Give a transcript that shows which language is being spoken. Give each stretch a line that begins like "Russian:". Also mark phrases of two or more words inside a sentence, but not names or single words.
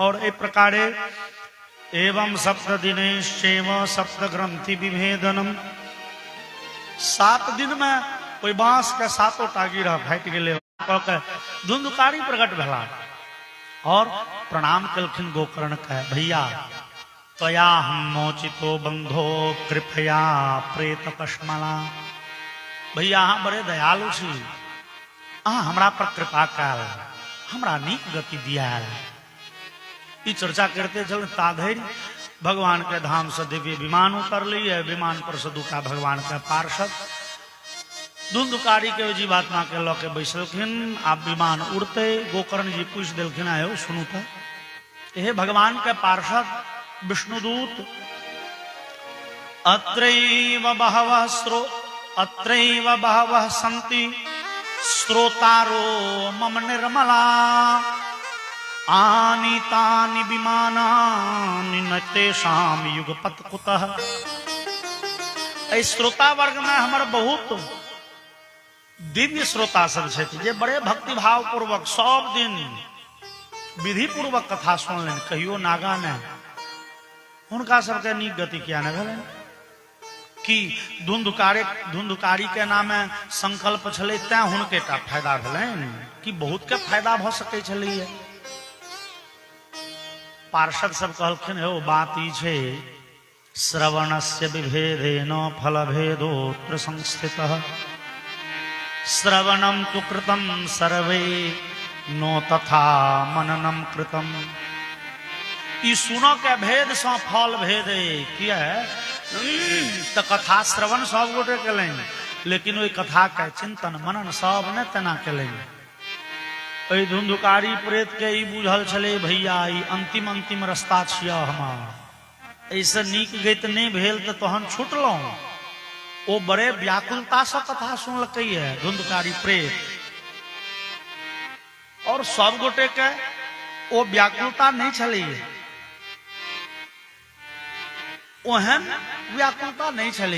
Sanskrit: और ए प्रकारे एवं 7 दिनेश्चैव 7 ग्रंथि विभेदनम।
Maithili: 7 दिन में कोई बांस के 7टा गिरह फाट गेले। धुंधुकारी प्रकट भेला और प्रणाम कलखिन गोकर्ण के, भैया
Sanskrit: त्वया हम मोचितो बंधो कृपया प्रेत कश्मला।
Maithili: भैया अहाँ बड़े दयालु छी, अहाँ हमरा पर कृपा काल, हमरा नीक गति दिया। ई चर्चा करते चल ताधैर भगवान के धाम से दिव्य विमान उतर लिए। विमान पर से दूटा भगवान के पार्षद धुंधुकारी के जीवात्मा के लऽ के बैसलखिन। आप विमान उड़ते गोकर्ण जी पूछ दिलखिन, आयो सुनू तो, हे भगवान के पार्षद विष्णुदूत,
Sanskrit: अत्रैव बहवः सन्ति श्रोतारो मम निर्मला, आनीतानि विमानानि न तेषां युगपत् कुतः।
Maithili: इस श्रोता वर्ग में हमर बहुत दिव्य श्रोता सब छथि, जे बड़े भक्ति भाव पूर्वक सब दिन विधि पूर्वक कथा सुनलन, कहियो नागा ने। हुनका सबके नीक गति किया न भेलनि कि धुंधुकारी के नामे संकल्प छलै, तैं हुनके टा फायदा भेलनि कि बहुत के फायदा भ सकै छलैया। पार्षद सब कहलखिन, हो बात ई छै,
Sanskrit: श्रवणस्य विभेदेन फलभेदोऽत्र संस्थितः, श्रवणं तु कृतं सर्वे नो तथा मननम कृतम।
Maithili: ई सुनो के भेद से फल भेद किया तो कथा श्रवण सब गोटे कलें, लेकिन वही कथा के चिंतन मनन सब ने तेना कलें। धुंधुकारी प्रेत के ई बुझल छले, भैया ई अंतिम रास्ता छिया हमार, ऐसे नीक गति नहीं भेल तो तहन छुटलौं। ओ बड़े व्याकुलता से कथा सुनलकै है धुंधुकारी प्रेत, और सब गोटे के ओ व्याकुलता नहीं छलै, ओहन व्याकुलता नहीं छलै।